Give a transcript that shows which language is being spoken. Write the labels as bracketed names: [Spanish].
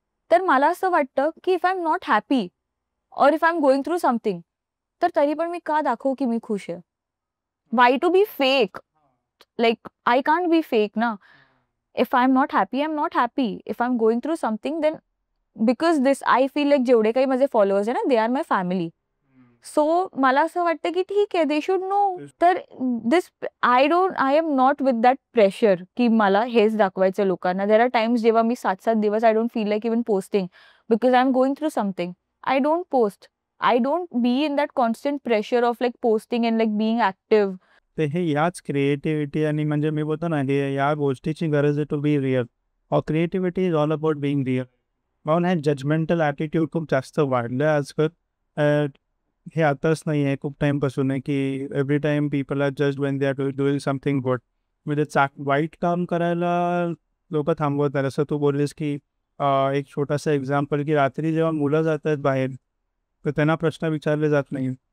[Marathi] तर मला असं वाटतं, की [English] if I am not happy or if I am going through something, [Marathi] तर तरी पण मी का दाखवू की मी खुश आहे? [English] Why to be fake? Like I can't be fake ना. If I'm not happy, I'm not happy. If I'm going through something, then because this I feel like [Marathi] जेवढे काही माझे फॉलोअर्स आहे ना, [English] They are my family. [Marathi] So मला असं वाटतं की ठीक आहे, [English] They should know. [Marathi] तर [English] this I am not with that pressure [Marathi] की मला हेच दाखवायचं लोकांना. [English] there are times [Marathi] जेव्हा मी 7-7 दिवस [English] I don't feel like even posting because I am going through something. I don't post. I don't be in that constant pressure of like posting and like being active. [Marathi] तर हे याच creativity आणि म्हणजे मी बोलतो ना, हे या गोष्टीची गरज आहे [English] To be real. और creativity is all about being real. [Marathi] म्हणून हे जजमेंटल ॲटिट्यूड खूप जास्त वाढलं आहे आजकाल. हे आताच नाही आहे, खूप टाईमपासून आहे, की [English] Every time people are just when they are doing something good. [Marathi] म्हणजे वाईट काम करायला लोकं थांबवत नाही. असं तू बोललीस की एक छोटासा एक्झाम्पल की रात्री जेव्हा मुलं जात आहेत बाहेर, तर त्यांना प्रश्न विचारले जात नाही.